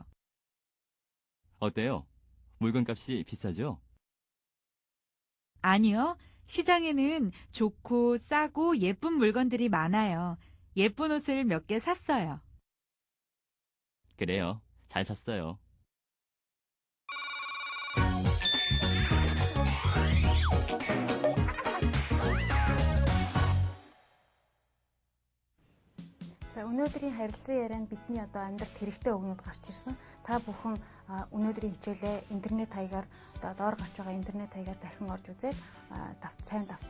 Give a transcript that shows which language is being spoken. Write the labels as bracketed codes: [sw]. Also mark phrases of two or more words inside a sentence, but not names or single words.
[ko] 어때요? 물건값이 비싸죠? 아니요. 시장에는 좋고 싸고 예쁜 물건들이 많아요. 예쁜 옷을 몇 개 샀어요. 그래요. 잘 샀어요. [mn] За өнөөдрийн харилцан ярианд бидний одоо амьдралд хэрэгтэй үгнүүд гарч ирсэн. Та бүхэн өнөөдрийн хичээлээ интернет хаягаар одоо доор гарч байгаа интернет хаягаар дахин орж үзээд сайн давтаараа.